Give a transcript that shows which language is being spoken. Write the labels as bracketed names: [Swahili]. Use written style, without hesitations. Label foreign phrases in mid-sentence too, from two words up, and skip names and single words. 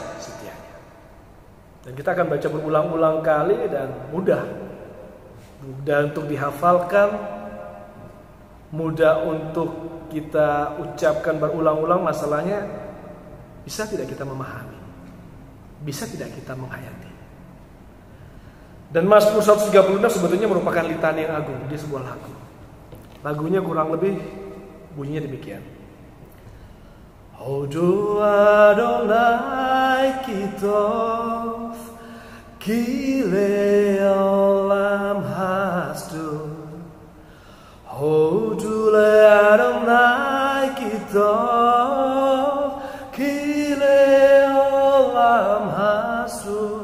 [Indonesian] Dan kita akan baca berulang-ulang kali dan mudah untuk dihafalkan, mudah untuk kita ucapkan berulang-ulang. Masalahnya, bisa tidak kita memahami, bisa tidak kita menghayati. Dan Mazmur 136 sebetulnya merupakan litani yang agung, dia sebuah lagu. Lagunya kurang lebih bunyinya demikian. [Hebrew] הודו אדני כי טוב, כי לעולם חסדו. הודו אדני כי טוב, כי לעולם חסדו.